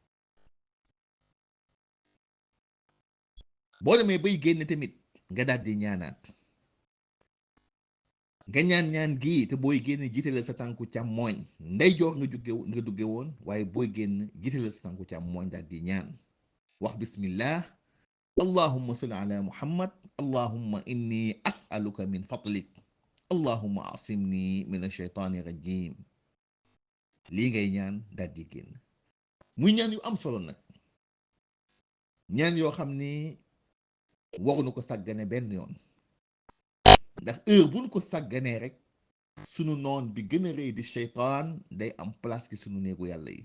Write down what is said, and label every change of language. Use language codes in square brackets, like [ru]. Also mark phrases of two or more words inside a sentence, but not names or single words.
[wo] boo demee bay génn tamit nga daal di ñaanaat, nga ñaan gii te booy génn jiitalal sa tànku càmmooñ. ndeyjoor nga dugge woon, waaye booy génn jiitalal sa tànku càmmooñ daal di ñaan wax [ar] بسم الله اللهم صل على محمد اللهم إني أسألك من فضلك اللهم اعصمني من الشيطان الرجيم. [wo] lii ngay ñaan daal di génn. muy ñaan yu am solo nag, ñaan yoo xam ni waruñu ko sàggane benn yoon. ndax heure bu ñu ko sàgganee rek sunu noon bi gën a rëy di seytaan day am place ci sunu néegu yàlla yi.